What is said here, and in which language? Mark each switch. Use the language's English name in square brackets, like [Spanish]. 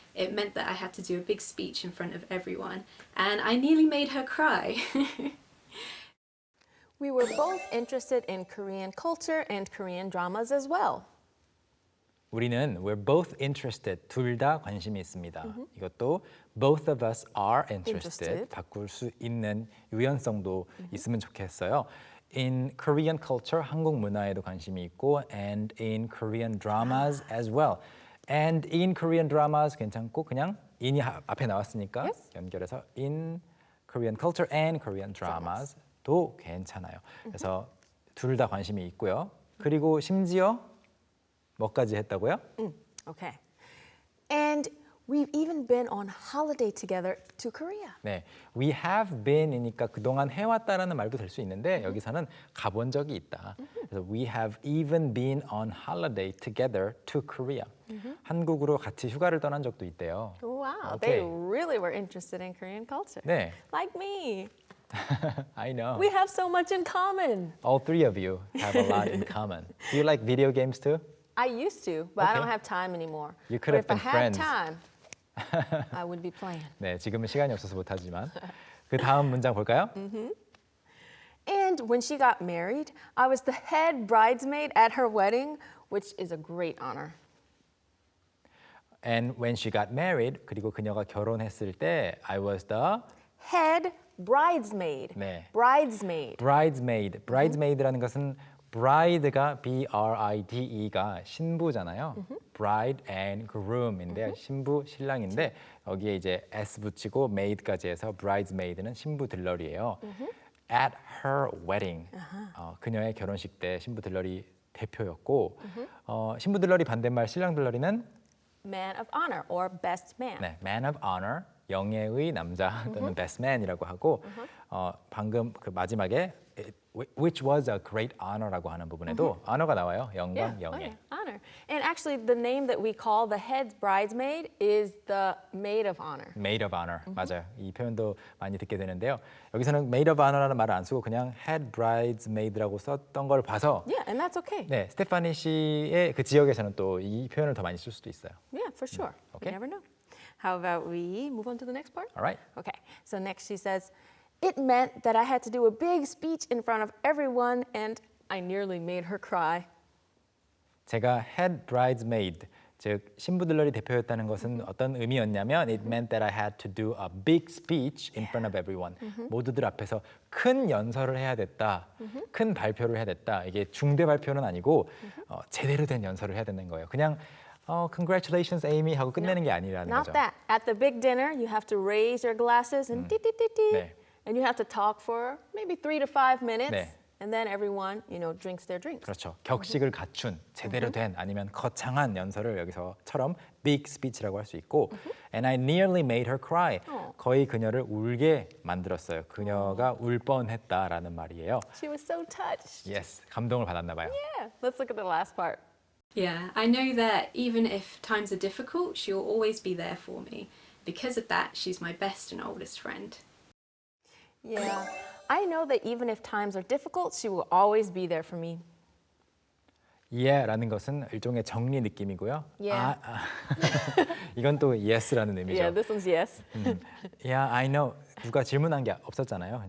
[English] It meant that I had to do a big speech in front of everyone, and I nearly made her cry. We were both interested in Korean culture and Korean dramas as well. [Korean] 우리는 [English] we're both interested. [Korean] 둘 다 관심이 있습니다. 이것도 [English] both of us are interested. [Korean] 바꿀 수 있는 유연성도 있으면 좋겠어요. [English] In Korean culture, [Korean] 한국 문화에도 관심이 있고 [English] and in Korean dramas as well. And in Korean dramas [Korean] 괜찮고 그냥 in이 앞에 나왔으니까 [English] Yes. [Korean] 연결해서 [English] in Korean culture and Korean dramas도 [Korean] 괜찮아요. 그래서 둘 다 관심이 있고요. 그리고 심지어 뭐까지 했다고요? [English] Okay. And we've even been on holiday together to Korea. [Korean] 네, [English] we have been [Korean] 이니까 그동안 해왔다라는 말도 될 수 있는데 여기서는 가본 적이 있다. 그래서 [English] we have even been on holiday together to Korea. [Korean] 한국으로 같이 휴가를 떠난 적도 있대요. [English] Wow, Okay. they really were interested in Korean culture. [Korean] 네, [English] Like me. I know. We have so much in common. All three of you have a lot in common. Do you like video games too? I used to, but I Okay. don't have time anymore. You could But have if I been friends. had time, I would be playing. [Korean] 네, 지금은 시간이 없어서 못하지만 그 다음 문장 볼까요? [English] And when she got married, I was the head bridesmaid at her wedding, which is a great honor. And when she got married, [Korean] 그리고 그녀가 결혼했을 때 [English] I was the Head bridesmaid. [Korean] 네. [English] Bridesmaid. bridesmaid. [Korean] bridesmaid라는 것은 bride가 B-R-I-D-E가 신부잖아요. [English] bride and groom [Korean] 인데 신부 신랑인데 여기에 이제 s 붙이고 maid까지 해서 bridesmaid는 신부 들러리예요. [English] At her wedding. [Korean] 그녀의 결혼식 때 신부 들러리 대표였고 신부 들러리 반대말 신랑 들러리는 [English] Man of honor or best man. [Korean] 네, [English] man of honor, [Korean] 영예의 남자 또는 best man이라고 하고 방금 그 마지막에 [English] which was a great honor [Korean] 라고 하는 부분에도 honor가 나와요. 영광, [English] Yeah, oh [Korean] 영예. [English] yeah, honor. And actually, the name that we call the head bridesmaid is the maid of honor. maid of honor. [Korean] 맞아요. 이 표현도 많이 듣게 되는데요. 여기서는 [English] maid of honor [Korean] 라는 말을 안 쓰고 그냥 head bridesmaid라고 썼던 걸 봐서 [English] Yeah, and that's okay. [Korean] 네, 스테파니 씨의 그 지역에서는 또 이 표현을 더 많이 쓸 수도 있어요. [English] Yeah, for sure. Okay. You never know. How about we move on to the next part? All right. Okay, so next she says, it meant that I had to do a big speech in front of everyone and I nearly made her cry. [Korean] 제가 [English] head bridesmaid, [Korean] 즉 신부들러리 대표였다는 것은 어떤 의미였냐면 [English] it meant that I had to do a big speech in front of everyone. [Korean] 모두들 앞에서 큰 연설을 해야 됐다. 큰 발표를 해야 됐다. 이게 중대 발표는 아니고 제대로 된 연설을 해야 되는 거예요. 그냥 [English] congratulations Amy [Korean] 하고 끝내는 게 아니라는 [English] Not [Korean] 거죠. [English] that. At the big dinner, you have to raise your glasses and ti-ti-ti-ti. [Korean] 네. [English] And you have to talk for maybe 3 to 5 minutes. [Korean] 네. [English] And then everyone, drinks their drinks. [Korean] 그렇죠. 격식을 갖춘 제대로 된 아니면 거창한 연설을 여기서처럼 big speech라고 할 수 있고 [English] and I nearly made her cry. [Korean] 거의 그녀를 울게 만들었어요. 그녀가 울 뻔했다라는 말이에요. [English] She was so touched. Yes, [Korean] 감동을 받았나 봐요. [English] Yeah. Let's look at the last part. Yeah, I know that even if times are difficult, she'll always be there for me. Because of that, she's my best and oldest friend. Yeah. I know that even if times are difficult, she will always be there for me. Yeah [Korean] 라는 것은 일종의 정리 느낌이고요. [English] Yeah. [Korean] 이건 또 [English] yes [Korean] 라는 의미죠. [English] Yeah, this one's yes. Yeah, I know. [Korean] 누가 질문한 게 없었잖아요.